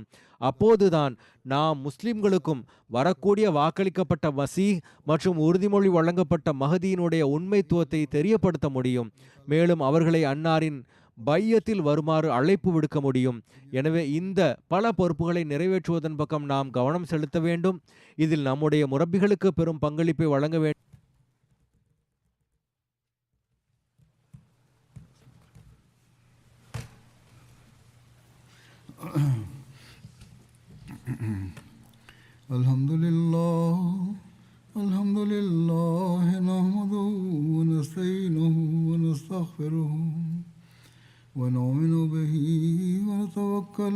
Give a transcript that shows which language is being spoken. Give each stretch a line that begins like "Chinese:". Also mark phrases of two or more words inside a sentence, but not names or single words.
Tamil: அப்போதுதான் நாம் முஸ்லிம்களுக்கும் வரக்கூடிய வாக்களிக்கப்பட்ட மசீஹ் மற்றும் உறுதிமொழி வழங்கப்பட்ட மஹதியினுடைய உண்மைத்துவத்தை தெரியப்படுத்த முடியும். மேலும் அவர்களை அன்னாரின் பையத்தில் வருமாறு அழைப்பு விடுக்க முடியும். எனவே இந்த பல பொறுப்புகளை நிறைவேற்றுவதன் பக்கம் நாம் கவனம் செலுத்த வேண்டும். இதில் நம்முடைய முரப்பிகளுக்கு பெரும் பங்களிப்பை வழங்க வேண்டும்.
Arabic: الحمد لله نحمده ونستعينه ونستغفره ونؤمن به ونتوكل